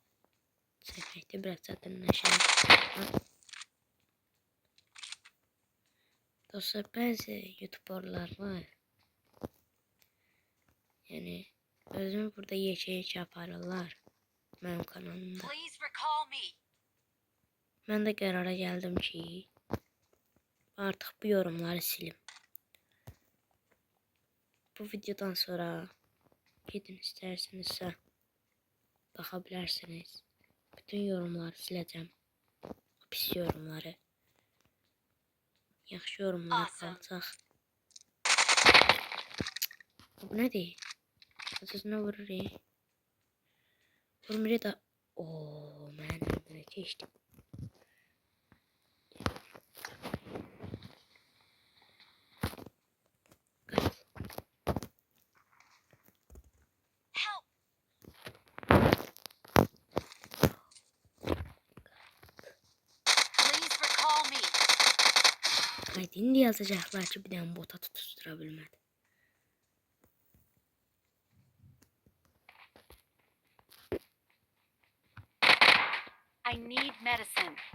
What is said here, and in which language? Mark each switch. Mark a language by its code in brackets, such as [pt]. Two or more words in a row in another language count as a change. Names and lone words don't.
[az] çəkməkdə biraz çətinləşir. Dostlar, bəzi youtuberlar var. Yəni özümü burada yekə aparırlar mənim kanalımda. [en] Please recall me. [az] Mən də qərara gəldim ki, artıq bu yorumları silim. Bu videodan sonra gidin istərsinizsə baxa bilərsiniz. Bütün yorumları siləcəm. Pis yorumları. Yaxşı yorumlar qalacaq. Bu nədir? Sözünə vurur. Vurmuru da... Ooo, mən önümə keçdim. Help! [en] Please recall me. [az] Indi yazacaqlar ki, bir dənə bota tutuştura bilmədi. [en] I need medicine.